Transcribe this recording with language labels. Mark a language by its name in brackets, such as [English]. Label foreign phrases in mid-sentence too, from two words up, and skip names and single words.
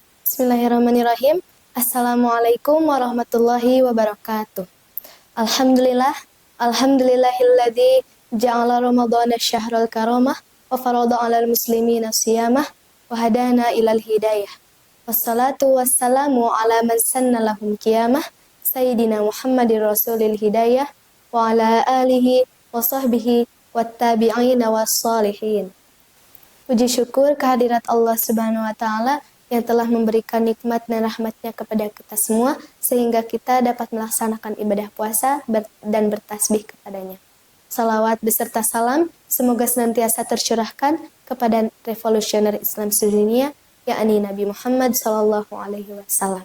[Arabic] بسم الله الرحمن الرحيم. السلام عليكم ورحمة الله وبركاته. الحمد لله، الحمد لله الذي جعل رمضان شهر الكرامة وفرض على المسلمين صيامه وهدانا إلى الهداية. والصلاة والسلام على من سن لهم قيامه سيدنا محمد رسول الهداية وعلى آله وصحبه والتابعين والصالحين. [Indonesian] Puji syukur kehadirat Allah [Arabic] سبحانه وتعالى [Indonesian] yang telah memberikan nikmat dan rahmatnya kepada kita semua sehingga kita dapat melaksanakan ibadah puasa dan bertasbih kepadanya. Salawat beserta salam semoga senantiasa tercurahkan kepada revolusioner Islam sedunia, yakni Nabi Muhammad SAW.